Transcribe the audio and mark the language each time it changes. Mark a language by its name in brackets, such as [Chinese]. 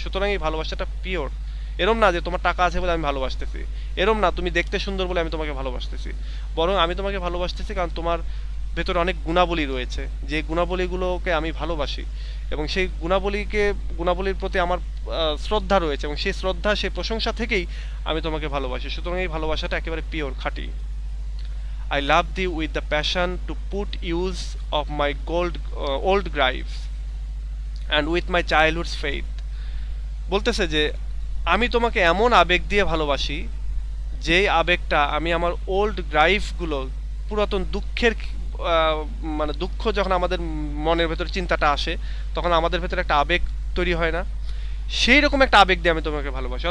[Bangla] সুতরাং এই ভালোবাসাটা পিওর। এরম না যে তোমার টাকা আছে বলে আমি ভালোবাসতেছি, এরম না তুমি দেখতে সুন্দর বলে আমি তোমাকে ভালোবাসতেছি, বরং আমি তোমাকে ভালোবাসতেছি কারণ তোমার ভেতরে অনেক গুণাবলী রয়েছে, যে গুণাবলীগুলোকে আমি ভালোবাসি, এবং সেই গুণাবলীর প্রতি আমার শ্রদ্ধা রয়েছে, এবং সেই শ্রদ্ধা, সেই প্রশংসা থেকেই আমি তোমাকে ভালোবাসি। সুতরাং এই ভালোবাসাটা একেবারে পিওর, খাঁটি। [English] I love thee with the passion to put use of my old griefs and with my childhood's faith. [Bangla] বলতেছে যে আমি তোমাকে এমন আবেগ দিয়ে ভালোবাসি, যেই আবেগটা আমি আমার ওল্ড গ্রাইফগুলো, পুরাতন দুঃখের মানে দুঃখ যখন আমাদের মনের ভেতর চিন্তাটা আসে, তখন আমাদের ভেতরে একটা আবেগ তৈরি হয় না, সেই রকম একটা আবেগ দিয়ে আমি তোমাকে ভালোবাসি।